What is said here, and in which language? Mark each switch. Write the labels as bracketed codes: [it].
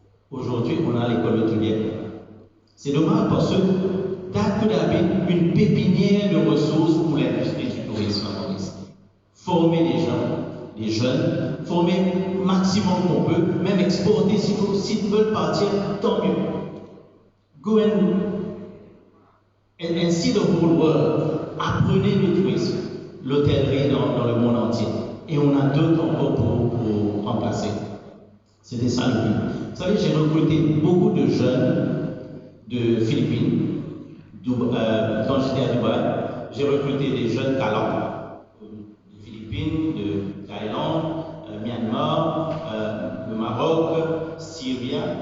[fr] Aujourd'hui, on a l'école hôtelière. C'est dommage parce que [en] that could have been [fr] une pépinière de ressources pour l'industrie du tourisme à Maurice. Former les gens, les jeunes, former le maximum qu'on peut, même exporter s'ils veulent partir, tant mieux. [en] Go and see the whole world. [fr] Apprenez le tourisme, l'hôtellerie dans le monde entier. Et on a d'autres encore pour remplacer. C'était ça le but. Vous savez, j'ai recruté beaucoup de jeunes de Philippines. Quand j'étais à Dubaï, j'ai recruté des jeunes talents des Philippines, de Thaïlande, Myanmar, le Maroc, Syrie.